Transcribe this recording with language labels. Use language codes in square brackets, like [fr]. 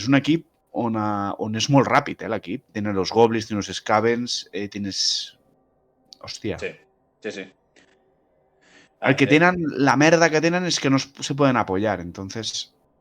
[ca] És un equip on és molt ràpid, l'equip. [es] Tienes los goblins, tienes los scavens, tienes... [ca] Hòstia. Sí. El que tenen, la merda que tenen és que no se poden apoyar, entonces...